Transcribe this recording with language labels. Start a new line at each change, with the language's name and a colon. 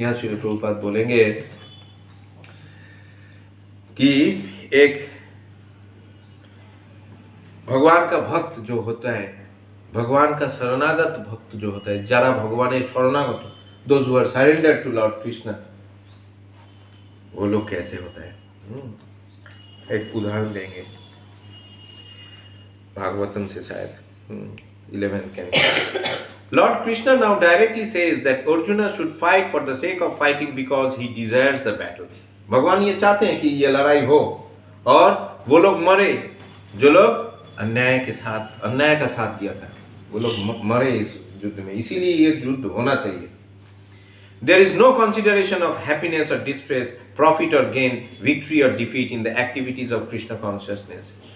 Hindi: यहाँ श्रील प्रभुपाद बोलेंगे कि एक भगवान का भक्त जो होता है, भगवान का शरणागत भक्त जो होता है, जरा भगवान शरणागत,
English: those who are surrender to lord Krishna,
Hindi: वो लोग कैसे होता है। एक उदाहरण देंगे भागवतम से, शायद 11th canto.
English: Lord Krishna now directly says that Arjuna should fight for the sake of fighting because he desires the battle.
Hindi: भगवान ये चाहते हैं कि ये लड़ाई हो और वो लोग मरे जो लोग अन्याय का साथ दिया था, वो लोग मरे इस युद्ध में, इसीलिए ये युद्ध होना चाहिए।
English: There is no consideration of happiness or distress, profit or gain, victory or defeat in the activities of Krishna consciousness.